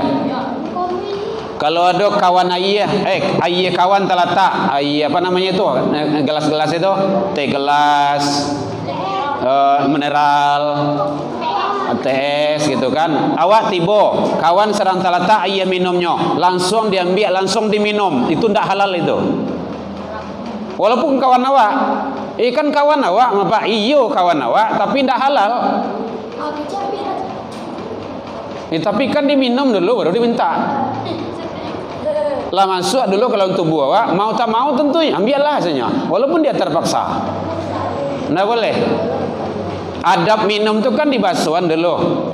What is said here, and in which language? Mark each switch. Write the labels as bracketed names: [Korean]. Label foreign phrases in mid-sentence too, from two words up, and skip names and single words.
[Indonesian] Kalau ada kawan ayah kawan terletak apa namanya itu gelas-gelas itu, teh gelas, mineral, teh gitu kan. Awak tiba, kawan serang terletak ayah minumnya, langsung diambil, langsung diminum. Itu ndak halal itu. Walaupun kawan awak, kan kawan awak, apa? [Minangkabau] Iyo kawan awak, tapi ndak halal. [Indonesian] Tapi kan diminum dulu baru diminta. Lah masuk dulu kalau tubuh awak, mau tak mau tentu ambillah saja, walaupun dia terpaksa. Nggak boleh. Adab minum tuh kan di basuhan dulu.